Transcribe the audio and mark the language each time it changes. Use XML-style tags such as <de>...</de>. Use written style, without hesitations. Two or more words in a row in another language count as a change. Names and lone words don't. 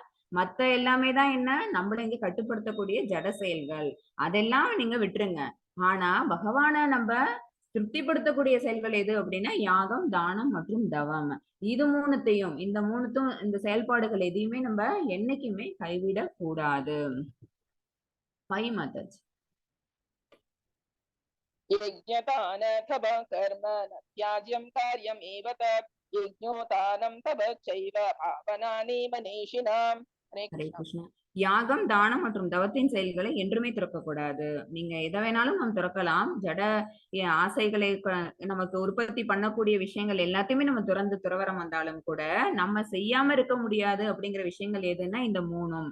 <ta>மத்த எல்லாமே தான் என்ன, நம்மள இங்க கட்டுப்படுத்தக்கூடிய ஜட செயல்கள், அதெல்லாம் நீங்க விட்டுருங்க. ஆனா பகவான நம்ம திருப்திப்படுத்தக்கூடிய செயல்கள் எது அப்படின்னா யாகம், தானம் மற்றும் தவம். இது 3த்தையும், இந்த செயல்பாடுகள் எதையுமே நம்ம என்னைக்குமே கைவிட கூடாது. பை மாதாஜி.</ta> <sa>यज्ञदान तप कर्म न त्याज्यं कार्यम् एव तत् यज्ञोदानं तप चैव पावनानि मनीषिणाम् हरे ஹரே कृष्ण கிருஷ்ணா.</sa> <ta>யாகம், தானம் மற்றும் தவத்தின் செயல்களை என்றுமே துறக்க கூடாது. நீங்க எதை வேணாலும் நம்ம துறக்கலாம். ஜட ஆசைகளை நமக்கு உற்பத்தி பண்ணக்கூடிய விஷயங்கள் எல்லாத்தையுமே நம்ம துறவரம் வந்தாலும் கூட நம்ம செய்யாம இருக்க முடியாது அப்படிங்கிற விஷயங்கள் எதுன்னா இந்த 3ம்.</ta>